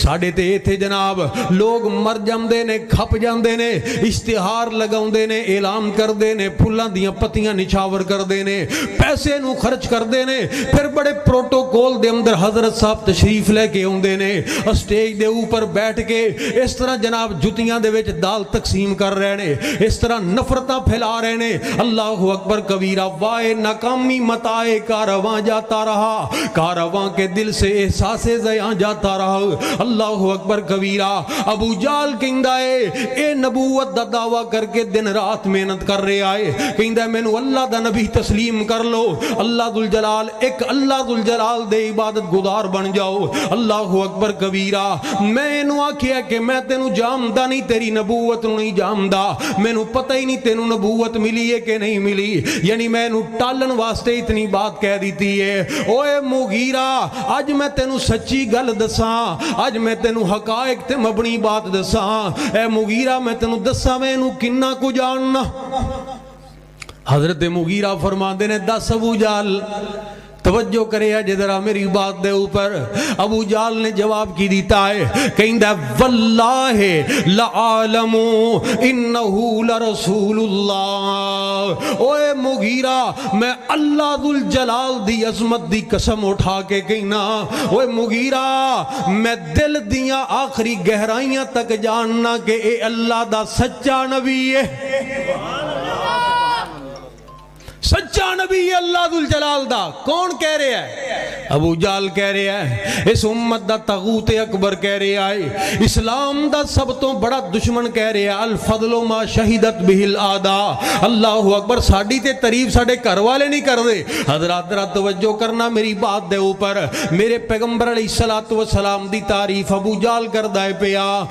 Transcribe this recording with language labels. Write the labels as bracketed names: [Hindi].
[Punjabi] ساڈے تے ایتھے جناب لوگ مر جاندے نے, کھپ جاندے نے, اشتہار لگاوندے نے, اعلان کردے نے, پھلاں دیاں پتیاں نچھاور کردے نے, پیسے نو خرچ کردے نے, پھر بڑے پروٹوکول دے اندر حضرت صاحب تشریف لے کے اوندے نے, اسٹیج دے اوپر بیٹھ کے اس طرح جناب جتیاں دے وچ دال تقسیم کر رہے نے, اس طرح نفرتاں پھیلا رہے نے. اللہ اکبر کبیرہ. [Urdu] وائے ناکامی متائے کارواں جاتا رہا, کارواں کے دل سے احساس زیاں جاتا رہا. [Punjabi] اللہ اکبر کبیرہ. ابو جال کہندا ہے اے نبوت دا دعویٰ کر کے دن رات محنت کر رہے آئے. کہندا ہے مینوں اللہ دا نبی تسلیم کر لو, اللہ ذو الجلال, ایک اللہ ذو الجلال دے عبادت گزار بن جاؤ. اللہ اکبر کبیرہ. میں انہوں آکھیا کہ میں تینوں جامدہ نہیں, تیری نبوت نہیں جامدہ, مینوں پتہ ہی نہیں تینوں نبوت ملی ہے کہ نہیں ملی. یعنی میں انہوں ٹالن واسطے اتنی بات کہہ دیتی ہے. اوے مغیرہ آج میں تینوں سچی گل دساں, آج میں تینوں حقائق تے مبنی بات دساں. اے مغیرہ میں تینوں دساں میں انہوں کنہ کو جاننا. حضرت مغیرہ فرماندے نے دس ابو جال. توجہ کرے جدرا میری بات دے اوپر. ابو جال نے جواب کی دیتا ہے, کہندا [Arabic] واللہ لعالم انہو لرسول اللہ. [Punjabi] اوے مغیرہ میں اللہ ذو الجلال دی عظمت دی قسم اٹھا کے کہنا, اوے مغیرہ میں دل دیاں آخری گہرائیاں تک جاننا کہ اے اللہ دا سچا نبی ہے, سچا نبی اللہ ذو الجلال دا. کون کہہ رہے ہیں؟ ابو جال کہہ رہے ہیں, اس امت دا طاغوت اکبر کہہ رہے ہیں, اسلام دا سب تو بڑا دشمن کہہ رہے ہیں [Arabic] الفضل ما شہدت بہ الاعداء. [Punjabi] اللہ اکبر. ساڈی تے تعریف ساڈے گھر والے نہیں کر دے. حضرات ذرا توجہ کرنا میری بات دے اوپر. میرے پیغمبر علیہ الصلوۃ والسلام دی تعریف ابو جال کردا ہے پیا.